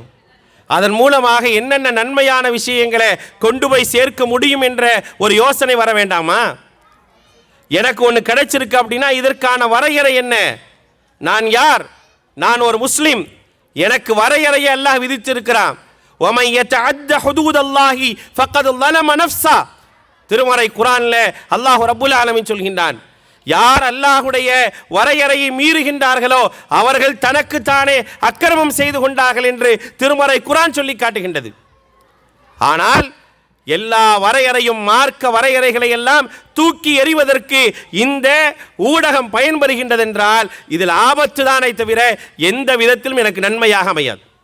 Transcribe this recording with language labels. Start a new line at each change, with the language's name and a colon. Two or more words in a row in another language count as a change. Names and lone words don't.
Tamil: அதன் மூலமாக என்னென்ன நன்மையான விஷயங்களை கொண்டு போய் சேர்க்க முடியும் என்ற ஒரு யோசனை வர வேண்டாமா? எனக்கு ஒன்று கிடைச்சிருக்கு அப்படின்னா இதற்கான வரையறை என்ன? நான் யார்? நான் ஒரு முஸ்லிம். எனக்கு வரையறையை அல்லாஹ் விதித்திருக்கிறான்.
Arabic: وَمَنْ يَتَعَدَّ حُدُودَ اللَّهِ فَقَدْ ظَلَمَ نَفْسَهُ.
Tamil: திருமறை குர்ஆனில்
Arabic: الله رب العالمين
Tamil: சொல்கின்றான், யார் அல்லாஹ்வுடைய வரையறையை மீறுகின்றார்களோ அவர்கள் தனக்குத்தானே அக்கிரமம் செய்து கொண்டார்கள் என்று திருமறை குர்ஆன் சொல்லி காட்டுகின்றது. ஆனால் எல்லா வரையறையும் மார்க்க வரையறைகளை எல்லாம் தூக்கி எறிவதற்கு இந்த ஊடகம் பயன்படுகின்றது என்றால் இதில் ஆபத்து தானே தவிர எந்த விதத்திலும் எனக்கு நன்மையாக அமையாது.